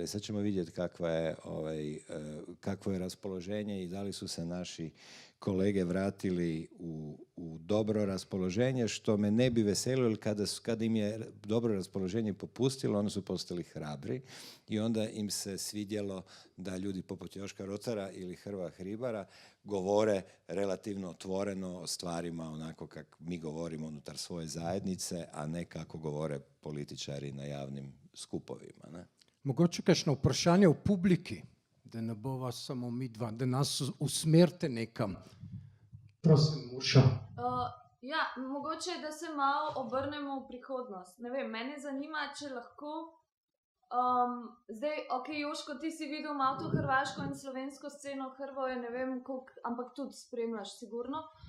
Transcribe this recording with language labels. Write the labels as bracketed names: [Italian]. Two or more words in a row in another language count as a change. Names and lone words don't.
[Croatian] Sad ćemo vidjeti kakvo je raspoloženje i da li su se naši kolege vratili u dobro raspoloženje, što me ne bi veselilo, jer kada im je dobro raspoloženje popustilo, oni su postali hrabri i onda im se svidjelo da ljudi poput Joška Rotara ili Hrvoja Hribara govore relativno otvoreno o stvarima onako kako mi govorimo unutar svoje zajednice, a ne kako govore političari na javnim skupovima. Ne? [Slovenian] Mogoče kakšno vprašanje v publiki, da ne bova samo mi dva, da nas usmerite nekam. Prosim, Urša. Ja, mogoče, da se malo obrnemo v prihodnost. Ne vem, mene zanima, če lahko zdaj, ok, Joško, ti si videl malo to hrvaško in slovensko sceno, Hrvoje, ne vem koliko, ampak tudi spremljaš sigurno.